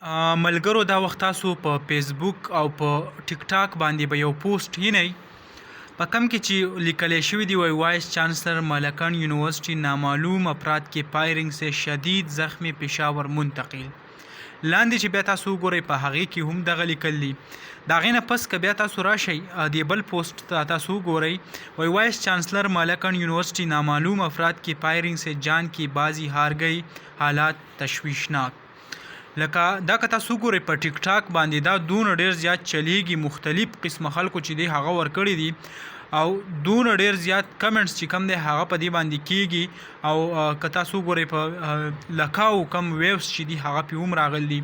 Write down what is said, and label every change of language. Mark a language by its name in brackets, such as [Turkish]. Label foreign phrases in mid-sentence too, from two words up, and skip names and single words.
[Pashto] ملګرو دا وخت تاسو په فیسبوک او په ټیک ټاک باندې به یو پوسټ وینئ په کم کې چې لیکلی شوي دی وایس چانسلر ملکان یونیورسٹی [Urdu] نامعلوم افراد کې فائرنگ سے شدید زخمی پشاور منتقل. [Pashto] لاندې چې بیا تاسو وګورئ په هغې کې هم دغه لیکل دي. د هغې نه پس که بیا تاسو راشئ د بل پوسټ ته تاسو وګورئ وایس چانسلر ملکان یونیورسٹی [Urdu] نامعلوم افراد کی فائرنگ سے جان کی بازی هار گئی حالات تشویشناک. [Pashto] لکه دا که تاسو وګورئ په ټیک ټاک باندې دا دونه ډېر زیات چلیږي مختلف قسمه خلکو چې دی هغه ورکړي دي او دونه ډېر زیات کمنټس چې کم دی هغه په دې باندې کیږي او که تاسو وګورئ په لکاو کم ویوز چې دي هغه پې هم راغلي دي.